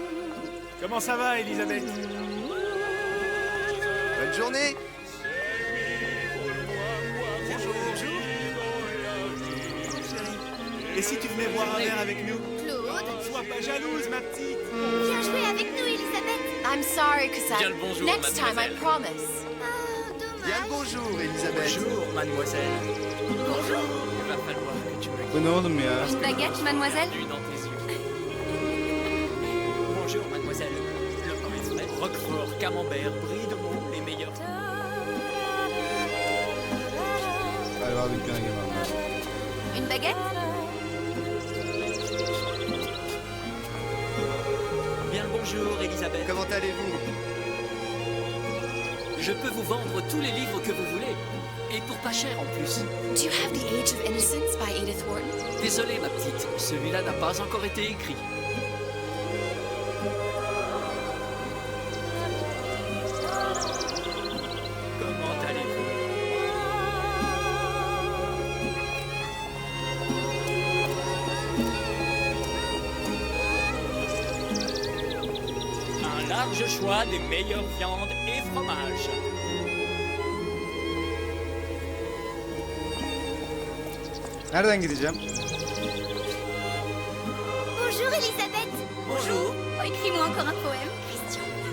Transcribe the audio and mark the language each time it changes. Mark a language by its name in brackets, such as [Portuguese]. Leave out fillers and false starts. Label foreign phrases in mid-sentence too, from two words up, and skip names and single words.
[French] Comment ça va, Elisabeth? Bonne journée. Bonjour. Et si tu venais boire un verre avec nous? Claude? Sois pas jalouse, ma petite. Viens jouer avec nous, Elisabeth. [English] I'm sorry, [French] Cassette. Bien le bonjour, [English] Next time, I [French] mademoiselle. [English] promise. [French] Oh, dommage. Bien le bonjour, Elisabeth. Bonjour, mademoiselle. Bonjour. Il va falloir que tu me [Turkish] Bu ne oğlum ya? [French] Une baguette, mademoiselle? lu dans tes yeux. Bonjour, mademoiselle. Le pain est frais. Roquefort, camembert, brie de Meaux, les meilleurs. [Turkish] Galiba dükkana girmem lazım. [French] Une baguette? Bien le bonjour, Elisabeth. Comment allez-vous? Je peux vous vendre tous les livres que vous voulez. Et pour pas cher en plus. [English] Do you have The Age of Innocence by Edith Wharton? [French] Désolé, ma petite. Celui-là n'a pas encore été écrit. Comment allez-vous? Un large choix des meilleures viandes et fromages. [Turkish] Nereden gideceğim? [French] Bonjour, Elisabeth. Bonjour. Oh, écris-moi encore un poème, Christian.